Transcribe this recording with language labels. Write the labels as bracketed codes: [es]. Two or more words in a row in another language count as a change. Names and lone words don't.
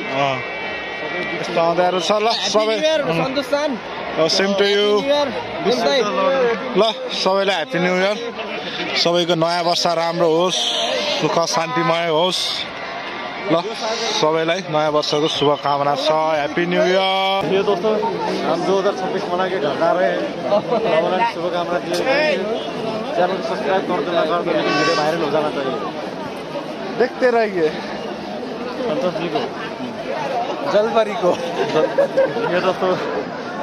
[ne] यस्तो आउँदाहरू छ ल सबै [en] same to you [ne] ल सबैलाई [en] happy new year [ne] सबैको नयाँ वर्ष राम्रो होस् सुख शान्तिमय होस् ल सबैलाई नयाँ वर्षको शुभकामना छ [en] happy new year [hi] ये दोस्तों हम 2026 मना के घर जा रहे हैं शुभकामना दिए चैनल को सब्सक्राइब कर देना लेकिन वीडियो वायरल हो जाना चाहिए देखते रहिए संतोष जी को जलपरी को ये दोस्तों